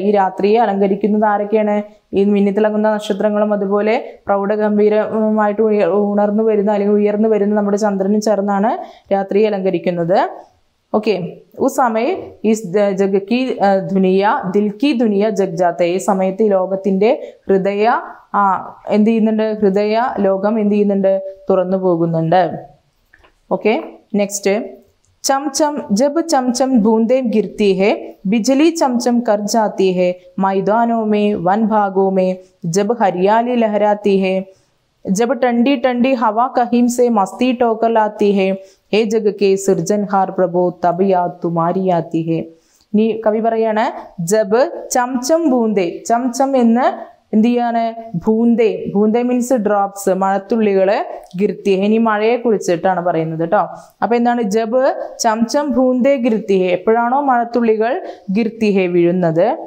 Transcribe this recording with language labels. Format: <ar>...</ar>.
<ml>ഈ രാത്രിയെ അലങ്കരിക്കുന്നത് ആരൊക്കെയാണ്? ഈ മിന്നിത്തിളങ്ങുന്ന നക്ഷത്രങ്ങളും അതുപോലെ പ്രൗഢഗംഭീരമായിട്ട് ഉണർന്നു വരുന്ന അല്ലെങ്കിൽ ഉയർന്നു വരുന്ന നമ്മുടെ ചന്ദ്രനും ചേർന്നാണ് രാത്രിയെ അലങ്കരിക്കുന്നത്.</ml> <hi>ओके, उस समय इस जग की दुनिया, दिल की दुनिया जग जाता है.</hi> <ml>ഈ സമയത്ത് ഈ ലോകത്തിന്റെ ഹൃദയ എന്ത് ചെയ്യുന്നുണ്ട്? ഹൃദയ ലോകം എന്ത് ചെയ്യുന്നുണ്ട്? തുറന്നു പോകുന്നുണ്ട്.</ml> <hi>ओके, नेक्स्ट चमचम, जब चमचम बूंदें गिरती है, बिजली चमचम कर जाती है, मैदानों में, वन भागों में जब हरियाली लहराती है, जब ठंडी ठंडी हवा कहीं से मस्ती टोकर लाती है, हे जग के सिर्जनहार प्रभु तब याद तुम्हारी आती है.</hi> <ml>നീ കവി പറയാണ്,</ml> <hi>ജബ് ചംചം ബൂന്ദേ,</hi> <ml>ചംചം എന്ന് എന്ത് ചെയ്യാണ്? ഭൂന്തേ, ഭൂന്തേ മീൻസ് ഡ്രോപ്സ്, മഴത്തുള്ളികള്. ഗിർത്തി, ഇനി മഴയെ കുറിച്ചിട്ടാണ് പറയുന്നത് കേട്ടോ. അപ്പൊ എന്താണ്?</ml> <hi>ജബ് ചംചം ഭൂന്തേ ഗിർത്തിഹേ,</hi> <ml>എപ്പോഴാണോ മഴത്തുള്ളികൾ ഗിർത്തിഹേ വീഴുന്നത്.</ml>